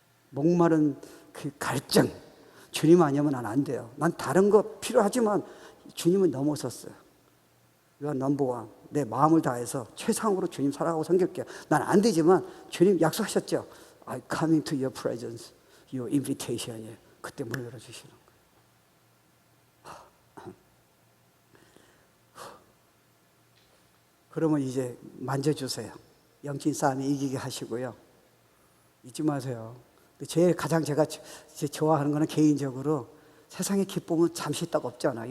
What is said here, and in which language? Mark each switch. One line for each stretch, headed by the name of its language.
Korean: 목마른 그 갈증, 주님 아니면 난 안 돼요. 난 다른 거 필요하지만 주님은 넘어섰어요.
English: You are number one.
Korean: 내 마음을 다해서 최상으로 주님 사랑하고 섬길게요. 난 안 되지만 주님 약속하셨죠.
English: I come into your presence. Your invitation이에요.
Korean: 그때 문 열어주시는 거예요. 그러면 이제 만져주세요. 영적인 싸움에 이기게 하시고요. 잊지 마세요. 제일 가장 제가 좋아하는 거는 개인적으로 세상의 기쁨은 잠시 있다가 없잖아.